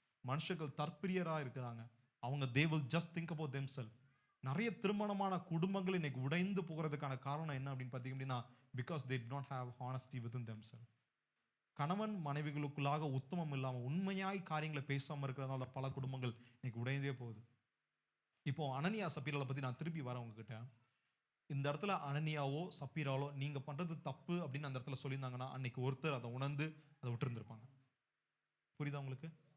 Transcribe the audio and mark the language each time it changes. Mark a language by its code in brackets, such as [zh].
[ta] மனுஷர்கள் தற்பிரியராக இருக்கிறாங்க. [en] அவங்க they will just think about themselves. [ta] நிறைய திருமணமான குடும்பங்கள் இன்னைக்கு உடைந்து போகிறதுக்கான காரணம் என்ன அப்படின்னு பார்த்தீங்க அப்படின்னா, [en] because they did not have honesty within themselves. [ta] கணவன் மனைவிகளுக்குள்ளாக உத்தமம் இல்லாமல் உண்மையாய் காரியங்களை பேசாமல் இருக்கிறதுனால பல குடும்பங்கள் இன்னைக்கு உடைந்தே போகுது. இப்போ அனனியா சப்பீராவை பற்றி நான் திருப்பி வரேன் உங்ககிட்ட. இந்த இடத்துல அனனியாவோ சப்பீராவோ நீங்க பண்றது தப்பு அப்படின்னு அந்த இடத்துல சொல்லியிருந்தாங்கன்னா அன்னைக்கு ஒருத்தர் அதை உணர்ந்து அதை விட்டு இருந்திருப்பாங்க. புரியுதா உங்களுக்கு?